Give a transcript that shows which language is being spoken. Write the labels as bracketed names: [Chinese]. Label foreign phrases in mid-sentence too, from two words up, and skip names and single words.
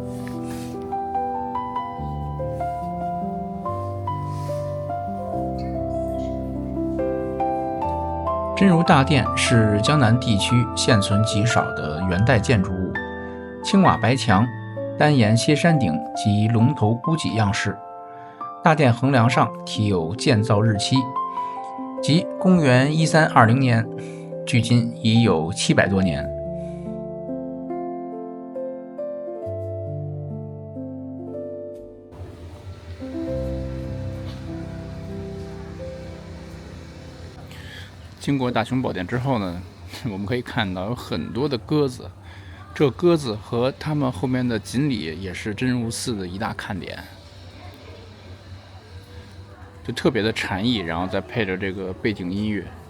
[Chinese] 真如大殿是江南地區現存極少的元代建築物，青瓦白牆， 單檐歇山頂及龍頭屋脊樣式。大殿橫梁上題有建造日期，即公元1320年，距今已有700多年。经过大雄宝殿之后呢，我们可以看到有很多的鸽子，这鸽子和他们后面的锦鲤也是真如寺的一大看点，就特別的禪意，然後再配着這個背景音樂。